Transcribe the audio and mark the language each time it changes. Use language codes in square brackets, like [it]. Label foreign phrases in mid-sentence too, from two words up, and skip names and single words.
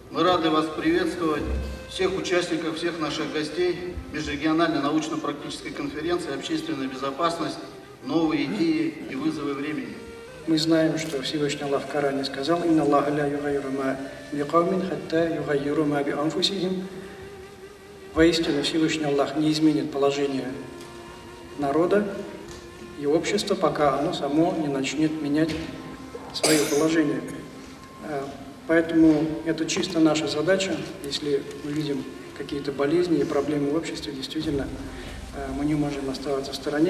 [ru] рады вас приветствовать, всех участников, всех наших гостей Межрегиональной научно-практической конференции «Общественная безопасность. Новые идеи и вызовы времени». Мы знаем, что Всевышний Аллах в Коране сказал: [ar] «إن الله لا يغير ما بقوم، حتى يغيروا ما بأنفسهم». [ru] Воистину, Всевышний Аллах не изменит положение народа и общества, пока оно само не начнет менять свое положение. Поэтому это чисто наша задача. Если мы видим какие-то болезни и проблемы в обществе, действительно, мы не можем оставаться в стороне.